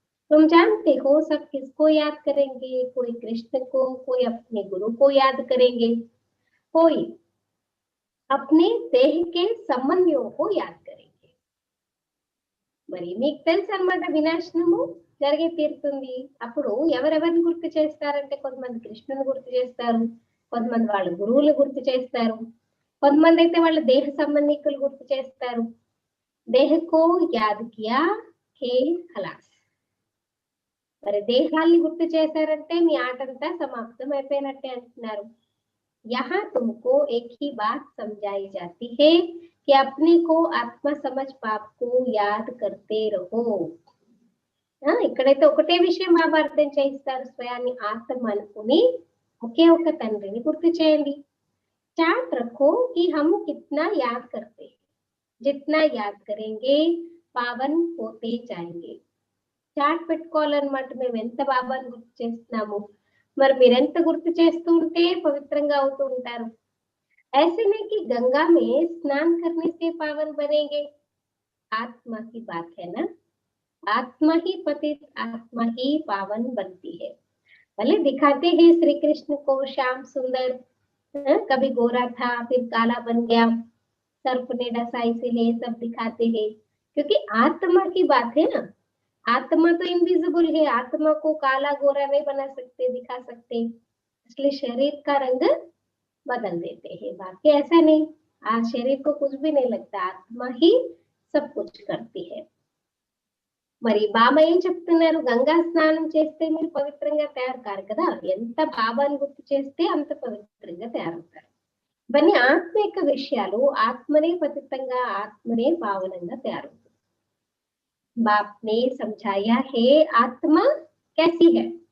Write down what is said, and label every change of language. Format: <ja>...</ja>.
<hi>तुम जानते हो सब किसको याद करेंगे, कोई कृष्ण को, कोई अपने गुरु को याद करेंगे, कोई अपने देह के संबंधियों को याद करेंगे.</hi> <te>మరి మీకు తెలుసు అన్నమాట వినాశనము జరిగే తీరుతుంది. అప్పుడు ఎవరెవరిని గుర్తు చేస్తారంటే కొంతమంది కృష్ణుని గుర్తు చేస్తారు, కొంతమంది వాళ్ళ గురువులు గుర్తు చేస్తారు, కొంతమంది అయితే వాళ్ళ దేహ సంబంధికులు గుర్తు చేస్తారు.</te> <hi>దేహకో యాద్ కియా హే ఖలాస్.</hi> <te>మరి దేహాల్ని గుర్తు చేశారంటే మీ ఆటంతా సమాప్తం అయిపోయినట్టే అంటున్నారు.</te> <hi>यहाँ तुमको एक ही बात समझाई जाती है कि अपने को आत्मा समझ पाप को याद करते रहो.</hi> <te>ఇక్కడైతే ఒకటే విషయం బాబా అర్థం చేయిస్తారు, స్వయాన్ని ఆత్మ అనుకుని ఒకే ఒక తండ్రిని గుర్తు చేయండి.</te> <hi>चार्ट रखो कि हम कितना याद करते हैं, जितना याद करेंगे पावन होते जाएंगे.</hi> <te>చార్ట్ పెట్టుకోవాలన్నమాట, మేము ఎంత బాబాని గుర్తు చేస్తున్నాము, మరి మీరెంత గుర్తు చేస్తూ ఉంటే పవిత్రంగా అవుతూ ఉంటారు.</te> <hi>ऐसे नहीं कि गंगा में स्नान करने से पावन बनेंगे, आत्मा की बात है ना, आत्मा ही पतित, आत्मा ही पावन बनती है. भले दिखाते हैं श्री कृष्ण को श्याम सुंदर, कभी गोरा था फिर काला बन गया, सर्प ने डसा इसीलिए सब दिखाते हैं, क्योंकि आत्मा की बात है ना. आत्मा तो इनविजिबल है, आत्मा को काला गोरा नहीं बना सकते, दिखा सकते, इसलिए शरीर का रंग बदल देते हैं, बाकी ऐसा नहीं. आज शरीर को कुछ भी नहीं लगता, आत्मा ही सब कुछ करती है.</hi> <te>మరి బాబా ఏం చెప్తున్నారు, గంగా స్నానం చేస్తే మీరు పవిత్రంగా తయారు కారు కదా, ఎంత బాబాని గుర్తు చేస్తే అంత పవిత్రంగా తయారవుతారు. ఇవన్నీ ఆత్మ యొక్క విషయాలు, ఆత్మనే పవిత్రంగా, ఆత్మనే పావనంగా తయారవుతుంది.</te> <hi>बाप ने समझाया है आत्मा कैसी है.</hi>